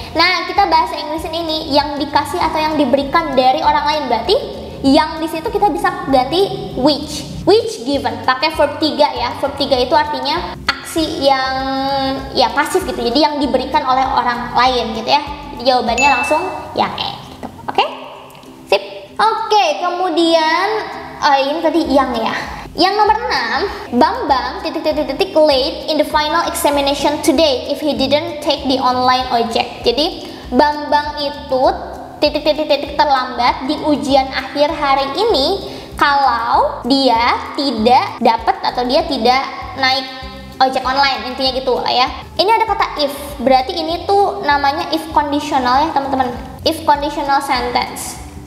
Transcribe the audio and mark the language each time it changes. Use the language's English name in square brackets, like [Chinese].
[Indonesian] Nah, kita bahasa Inggrisin ini yang dikasih atau yang diberikan dari orang lain, berarti yang di situ kita bisa ganti [English] which given, [Indonesian] pakai verb 3 ya. Verb 3 itu artinya aksi yang ya pasif gitu, jadi yang diberikan oleh orang lain gitu ya. Jadi jawabannya langsung yang E gitu. Oke? Sip. Oke, kemudian ini tadi yang ya. Yang nomor 6, [English] Bambang late in the final examination today if he didn't take the online ojek. [Indonesian] Jadi Bambang itu terlambat di ujian akhir hari ini kalau dia tidak dapat atau dia tidak naik ojek online, intinya gitu lah ya. Ini ada kata if, berarti ini tuh namanya if conditional ya teman-teman, [English] if conditional sentence.